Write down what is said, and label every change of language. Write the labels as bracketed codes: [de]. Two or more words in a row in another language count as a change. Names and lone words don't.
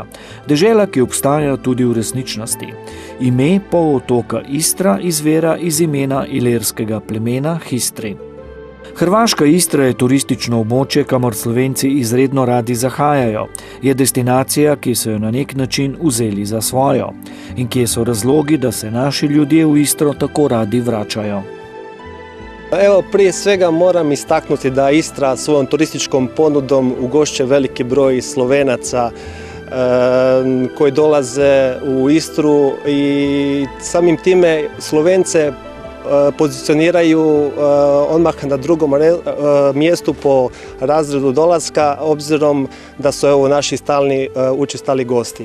[sl] Dežela, ki obstaja tudi v resničnosti. Ime polotoka Istra izvira iz imena ilirskega plemena Histri. Hrvaška Istra je turistično območje, kamor Slovenci izredno radi zahajajo. Je destinacija, ki so jo na nek način vzeli za svojo. In kje so razlogi, da se naši ljudje v Istro tako radi vračajo? [hr] Evo, prije svega moram istaknuti da Istra svojom turističkom ponudom ugošće veliki broj Slovenaca koji dolaze u Istru i samim time Slovence pozicioniraju odmah na drugom mjestu po razredu dolaska, obzirom da su evo naši stalni učestali gosti.